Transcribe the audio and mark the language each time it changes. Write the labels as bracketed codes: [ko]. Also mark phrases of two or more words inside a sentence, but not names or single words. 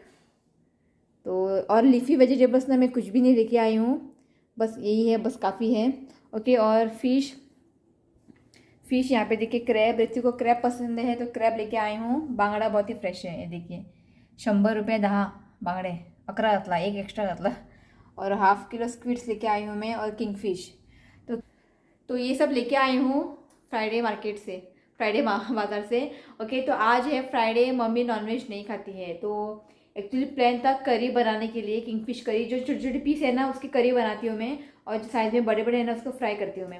[hi] तो और [en] leafy vegetables [hi] ना मैं कुछ भी नहीं लेके आई हूँ, बस यही है, बस काफ़ी है। ओके, और फिश यहाँ पे देखिए क्रैब, ऋतु को क्रैब पसंद है तो क्रैब लेके आई हूँ। बांगड़ा बहुत ही फ्रेश है, ये देखिए 100 रुपये 10 बांगडे, 11 घातला, एक एक्स्ट्रा घातला। और [en] half kilo squids [hi] लेके आई हूँ मैं, और किंगफिश। तो ये सब लेके आई हूँ [en] Friday market [hi] से, फ्राइडे बाज़ार से। ओके, तो आज है फ्राइडे, मम्मी नॉनवेज नहीं खाती है। तो एक्चुअली प्लान था करी बनाने के लिए, [en] kingfish curry, [hi] जो छोटे छोटे पीस है ना उसकी करी बनाती हूँ मैं, और जो साइज में बड़े बड़े हैं ना उसको फ्राई करती हूँ मैं।